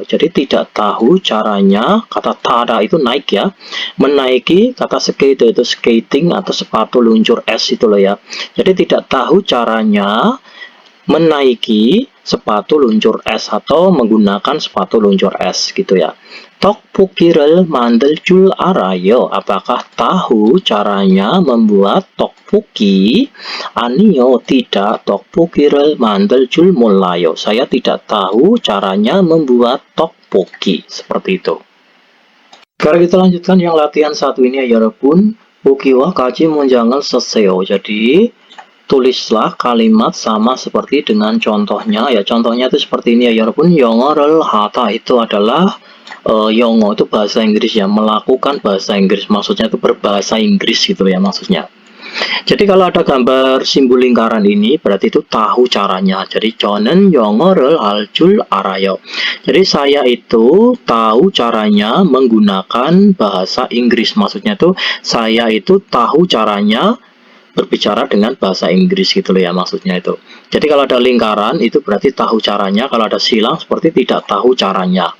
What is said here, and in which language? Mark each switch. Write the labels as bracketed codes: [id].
[id] Jadi tidak tahu caranya, kata tada itu naik ya, menaiki, kata skater itu skating atau sepatu luncur es itu loh ya. Jadi tidak tahu caranya menaiki sepatu luncur es atau menggunakan sepatu luncur es gitu ya. [ko] Tteokbokki를 만들 줄 알아요. [id] Apakah tahu caranya membuat tteokbokki? [ko] A니요, [id] tidak. [ko] tteokbokki를 만들 줄 몰라요. [id] Saya tidak tahu caranya membuat tteokbokki. Seperti itu. Sekarang kita lanjutkan yang latihan satu ini ya 여러분. [ko] 보기와 같이 문장을 쓰세요. [id] Jadi tulislah kalimat sama seperti dengan contohnya ya. Contohnya itu seperti ini ya 여러분. [ko] 영어를 하다 [id] itu adalah 영어 itu bahasa Inggris ya, melakukan bahasa Inggris, maksudnya itu berbahasa Inggris gitu ya maksudnya. Jadi kalau ada gambar simbol lingkaran ini berarti itu tahu caranya. [ko] Jadi 저는 영어를 할 줄 알아요. [id] Jadi saya itu tahu caranya menggunakan bahasa Inggris, maksudnya itu saya itu tahu caranya berbicara dengan bahasa Inggris gitu loh ya maksudnya itu. Jadi kalau ada lingkaran itu berarti tahu caranya, kalau ada silang seperti tidak tahu caranya.